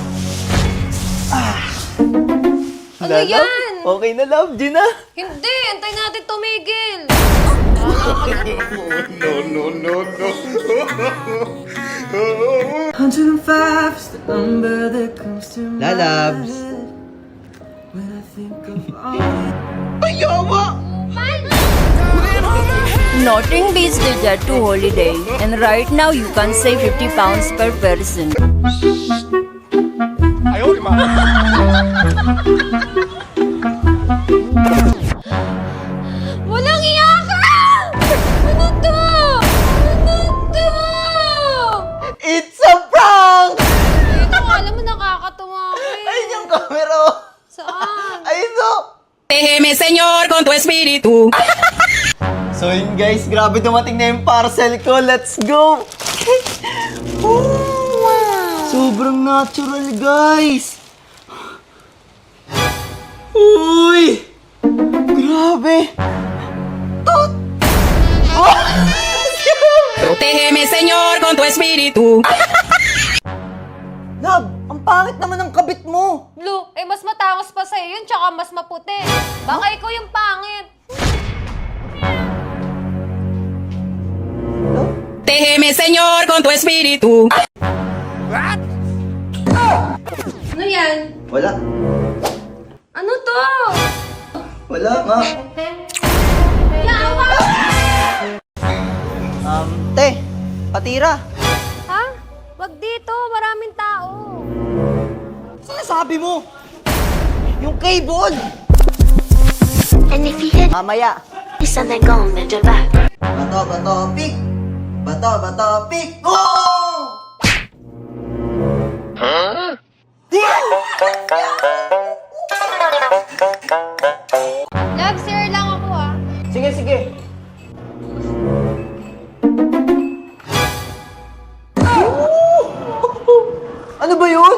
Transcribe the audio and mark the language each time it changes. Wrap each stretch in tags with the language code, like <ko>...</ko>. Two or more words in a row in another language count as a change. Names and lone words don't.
<tl>Ano yan? Okay na, love. Di na. Hindi, antay natin tumigil. Lalabs.</tl> <en>Nothing beats the Jet2 holiday, and right now you can save 50 pounds per person.</en> <tl>Walang iyakan! Ano to? Ano to?</tl> <en>It's a prank!</en> <tl>Ito, alam mo, nakakatuwa ko eh. Ayun yung camera. Saan? Ayun o.</tl> <es>Déjeme, Señor, con tu espíritu.</es> <tl>So yun guys, grabe dumating na yung parcel ko.</tl> <en>Let's go!</en> <tl>Sobrang natural guys! Uy! Grabe!</tl> <es>Protégeme, Señor, con tu espíritu.</es> <tl>Love, ang Ang pangit naman ng kabit mo! Blue, eh mas matangos pa sa'yo yun, tsaka mas maputi. Baka ikaw yung pangit.</tl> <es>Déjeme, Señor, con tu espíritu.</es> <tl>Ano yan? Wala. Ano to? Wala nga. Yawa! Te, patira. Ha? Wag dito, maraming tao. Sinasabi mo? Yung cable!</tl> <en>And if you hit</en> <tl>Mamaya. isa na gong medyo ba? Bato, pick! Bato, pick! Oh! Love, sir lang ako ah. Sige. Ano ba yun?</tl>